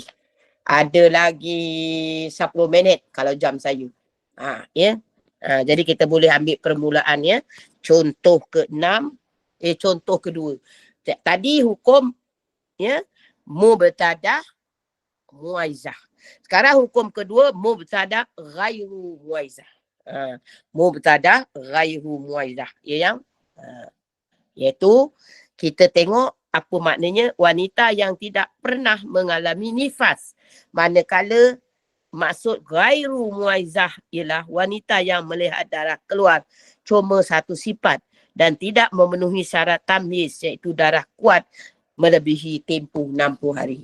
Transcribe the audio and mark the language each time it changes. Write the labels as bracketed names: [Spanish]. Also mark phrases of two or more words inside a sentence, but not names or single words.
[Malay] Ada lagi 10 minit kalau jam saya. Ya. Jadi kita boleh ambil permulaan ya. Contoh ke-6. Contoh kedua. Tadi hukum ya [Arabic] مبتدأة مميزة. [Malay] Sekarang hukum kedua [Arabic] مبتدأة غير مميزة. مبتدأة غير مميزة. [Malay] Ya yang iaitu kita tengok apa maknanya wanita yang tidak pernah mengalami nifas. Manakala maksud [Arabic] غير مميزة [Malay] ialah wanita yang melihat darah keluar cuma satu sifat dan tidak memenuhi syarat tamyiz, iaitu darah kuat melebihi tempoh 60 hari.